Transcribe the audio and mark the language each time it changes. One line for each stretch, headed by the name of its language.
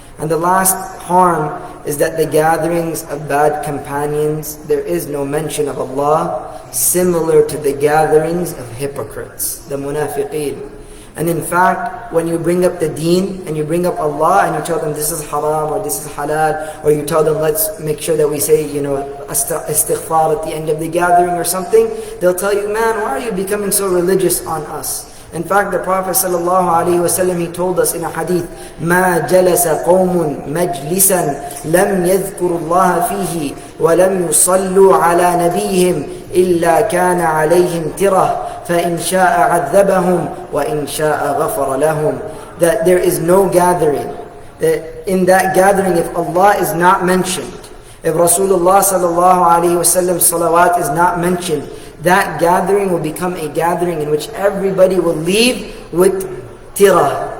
English: And the last harm is that the gatherings of bad companions, there is no mention of Allah, similar to the gatherings of hypocrites, the munafiqeen. And in fact, when you bring up the deen and you bring up Allah and you tell them this is haram or this is halal, or you tell them let's make sure that we say, istighfar at the end of the gathering or something, they'll tell you, man, why are you becoming so religious on us? In fact, the Prophet ﷺ, he told us in a hadith,
Arabic: مَا جَلَسَ قَوْمٌ مَجْلِسًا لَمْ يَذْكُرُوا اللَّهَ فِيهِ وَلَمْ يُصَلُّوا عَلَى نَبِيهِمْ إِلَّا كَانَ عَلَيْهِمْ تِرَةٌ فَإِنْ شَاءَ عَذَّبَهُمْ وَإِنْ شَاءَ غَفَرَ لَهُمْ.
English: That there is no gathering, that in that gathering if Allah is not mentioned, if Rasulullah ﷺ's salawat is not mentioned, that gathering will become a gathering in which everybody will leave with tirah.